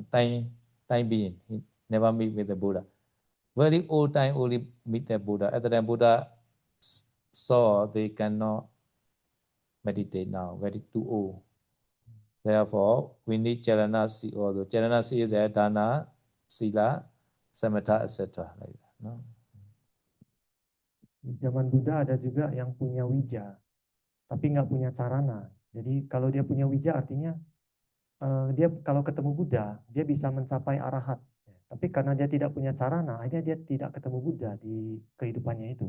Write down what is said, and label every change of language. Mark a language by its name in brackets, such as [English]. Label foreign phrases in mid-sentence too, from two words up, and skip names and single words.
[English] Time being, he never meet with the Buddha. Very old time only meet the Buddha. At the time Buddha saw they cannot meditate now, very too old. Therefore, we need charanasi also. Charanasi is the dana, sila, samatha, etc. Like that. No? [Indonesian] Di zaman Buddha ada juga yang punya wija, tapi nggak punya sarana. Jadi kalau dia punya wija artinya dia kalau ketemu Buddha, dia bisa mencapai arahat. Tapi karena dia tidak punya sarana, akhirnya dia tidak ketemu Buddha di kehidupannya itu.